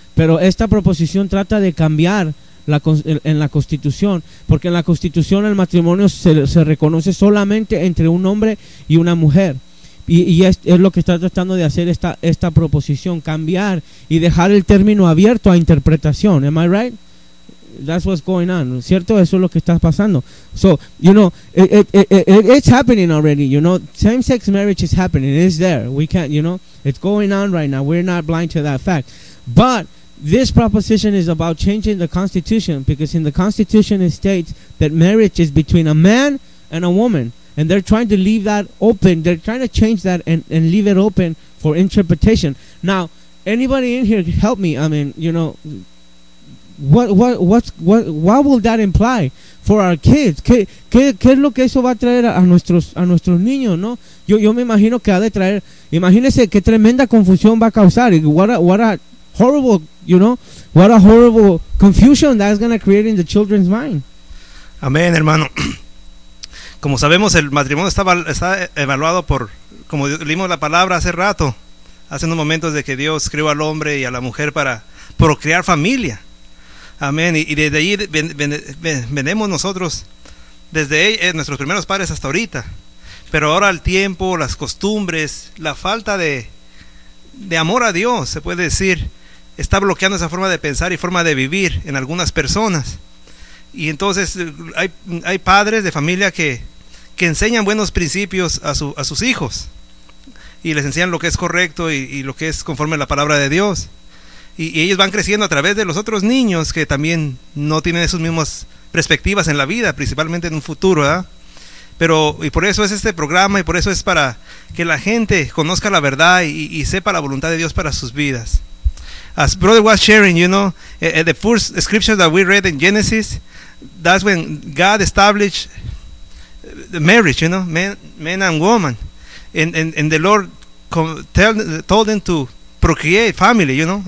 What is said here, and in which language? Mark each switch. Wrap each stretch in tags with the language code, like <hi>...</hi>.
<es>Pero esta proposición trata de cambiar en la Constitución, porque en la Constitución el matrimonio se reconoce solamente entre un hombre y una mujer, y es lo que está tratando de hacer esta proposición, cambiar y dejar el término abierto a interpretación.</es> <en>Am I right? That's what's going on,</en> <es>¿cierto? Eso es lo que está pasando.</es> <en>So, you know, it's happening already, you know. Same-sex marriage is happening. It's there. We can't, you know. It's going on right now. We're not blind to that fact. But this proposition is about changing the Constitution, because in the Constitution it states that marriage is between a man and a woman. And they're trying to leave that open. They're trying to change that and leave it open for interpretation. Now, anybody in here, help me. I mean, you know, what will that imply for our kids?</en> <es>¿Qué es lo que eso va a traer a nuestros niños, no? Yo me imagino que ha de traer, imagínese qué tremenda confusión va a causar.</es> <en>What a horrible, you know, what a horrible confusion that's going to create in the children's mind.</en> <es>Amén, hermano. Como sabemos, el matrimonio está evaluado por, como leímos la palabra hace unos momentos, de que Dios creó al hombre y a la mujer para procrear familia. Amén. Y desde ahí venimos nosotros, desde nuestros primeros padres hasta ahorita. Pero ahora el tiempo, las costumbres, la falta de amor a Dios, se puede decir, está bloqueando esa forma de pensar y forma de vivir en algunas personas. Y entonces hay padres de familia que enseñan buenos principios a sus hijos, y les enseñan lo que es correcto y lo que es conforme a la palabra de Dios. Y ellos van creciendo a través de los otros niños que también no tienen esas mismas perspectivas en la vida, principalmente en un futuro, ¿verdad? Pero, y por eso es este programa, y por eso es para que la gente conozca la verdad y sepa la voluntad de Dios para sus vidas.</es> <en>As brother was sharing, you know, the first scripture that we read in Genesis, that's when God established the marriage, you know, man and woman. And the Lord told them to procreate family, you know.</en>